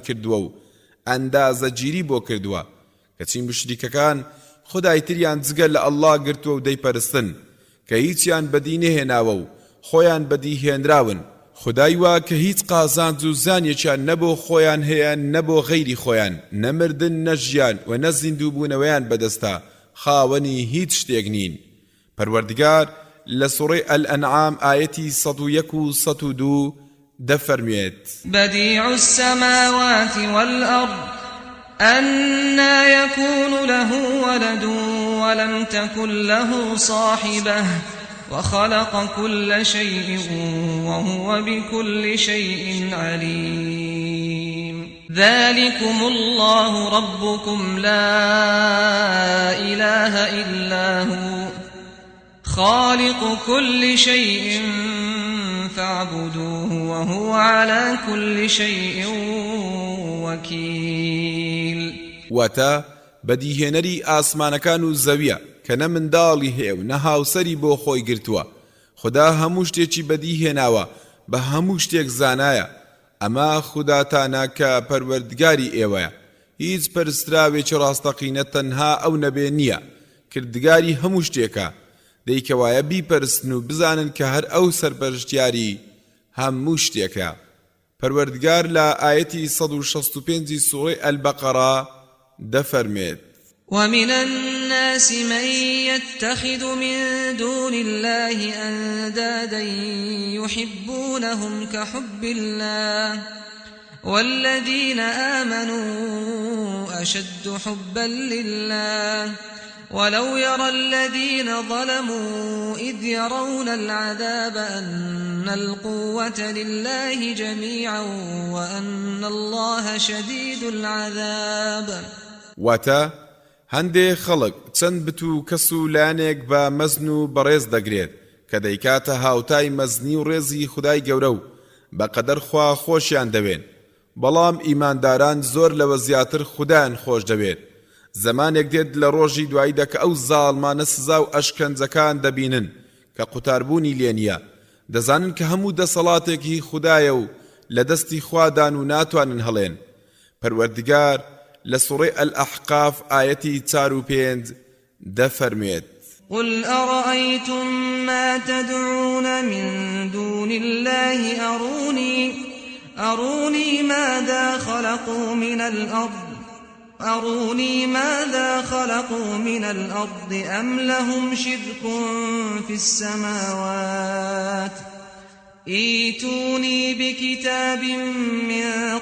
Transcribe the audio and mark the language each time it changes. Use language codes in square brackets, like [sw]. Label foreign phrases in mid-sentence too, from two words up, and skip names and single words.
[ckb] کردووە و ئەندازەگیری بۆ کردووە کەچی مشریکەکان خودای تریان جگە لە ئەڵڵا گرتووە و دەیپەرستن کە هیچیان بەدی نەهێناوە و خۆیان بەدیهێنراون خدای وا کە هیچ قازانج و زانیەکیان نەبۆ خۆیان هەیە نەبۆ غەیری خۆیان نەمردن نەژیان و نە زیندووبوونەوەیان بەدەستە خاوەنی هیچ شتێک نین پەروەردگار لە سوڕەی ئەلئەنعام ئایەتی 101 و 102 دەفەرمێت [ar] بديع السماوات والأرض أنى يكون له ولد ولم تكن له صاحبة وخلق كل شيء وهو بكل شيء عليم ذلكم الله ربكم لا إله إلا هو خالق كل شيء فاعبدوه وهو على كل شيء وكيل [ckb] واتە بەدیهێنەری ئاسمانەکان و زەویە کە نە منداڵی هەیە و نە هاوسەری بۆ خۆی گرتووە خدا هەموو شتێکی بەدیهێناوە بە هەموو شتێک زانایە ئەمە خوداتانە کە پەروەردگاری ئێوەیە هیچ پەرستراوێکی ڕاستەقینە تەنها ئەو نەبێ نییە کردگاری هەموو شتێکە دەیکەوایە بیپەرستن و بزانن کە هەر ئەو سەرپەرشتیاری هەموو شتێکە پەروەردگار لە ئایەتی 165 سوڕەی ئەلبەقەرە دەفەرمێت [ar] ومن الناس من يتخذ من دون الله أندادا يحبونهم كحب الله والذين آمنوا أشد حبا لله ولو يرى الذين ظلموا إذ يرون العذاب أن القوة لله جميعا وأن الله شديد العذاب [ckb] واتە هەندێ خەڵک چەند بت و کەس و لایەنێک بە مەزن و بەڕێز دەگرێت کە دەیکاتە هاوتای مەزنی و ڕێزی خودای گەورە و بەقەدەر خوا خۆشیان دەوێن بەڵام ئیمانداران زۆر لەوە زیاتر خودایان خۆش دەوێت زمانێک دێت لە ڕۆژی دواییدا کە ئەو زاڵمانە سزا و ئەشکەنجەکان دەبینن کە قوتاربوونی لێ نییە دەزانن کە هەموو دەسەڵاتێکی خودایە و لە دەستی خوادان و ناتوانن هەڵێن پەروەردگار لە سوڕەی ئەلئەحقاف ئایەتی 4 و 5 دەفەرمێت [ar] قل أرأيتم ما تدعون من دون الله أروني ماذا خلقوا من الأرض أم لهم شرك في السماوات ائتوني بكتاب من